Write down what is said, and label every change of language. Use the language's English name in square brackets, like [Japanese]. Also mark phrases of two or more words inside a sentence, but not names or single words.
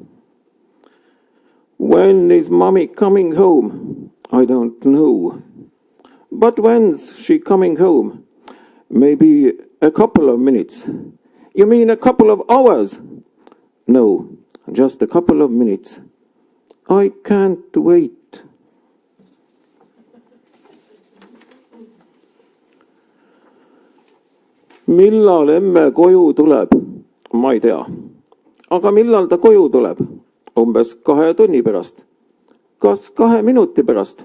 [English] When is mommy coming home? I don't know. But when's she coming home? Maybe a couple of minutes. You mean a couple of hours? No, just a couple of minutes. I can't wait. [Estonian] Millal emme koju tuleb? Ma ei tea. Aga millal ta koju tuleb? Umbes 2 tunni pärast. Kas 2 minuti pärast?